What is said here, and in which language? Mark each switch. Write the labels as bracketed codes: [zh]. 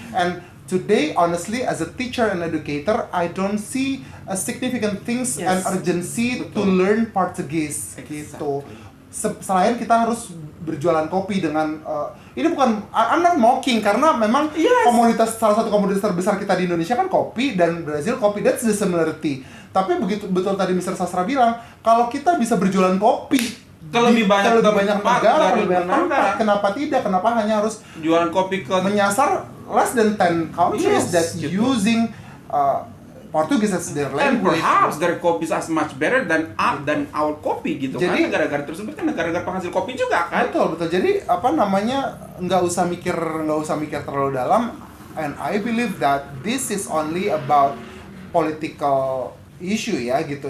[en] And today, honestly, as a teacher and educator, I don't see a significant things and urgency to learn Portuguese gitu. [id] Selain kita harus berjualan kopi dengan ini bukan, [en] I'm not mocking, [id] karena memang salah satu komoditas terbesar kita di Indonesia kan kopi, dan Brazil kopi, [en] that's the similarity. [id] Tapi betul tadi Mr. Sastra bilang, kalau kita bisa berjualan kopi ke lebih banyak negara, lebih banyak tempat, kenapa tidak? Kenapa hanya harus jualan kopi ke [en] menyasar less than 10 countries that using Portugis as their language. And perhaps their coffee is as much better than our coffee gitu. [id] Jadi, karena negara-negara tersebut kan negara-negara penghasil kopi juga kan. Betul. Jadi nggak usah mikir terlalu dalam. [en] And I believe that this is only about political issue ya gitu.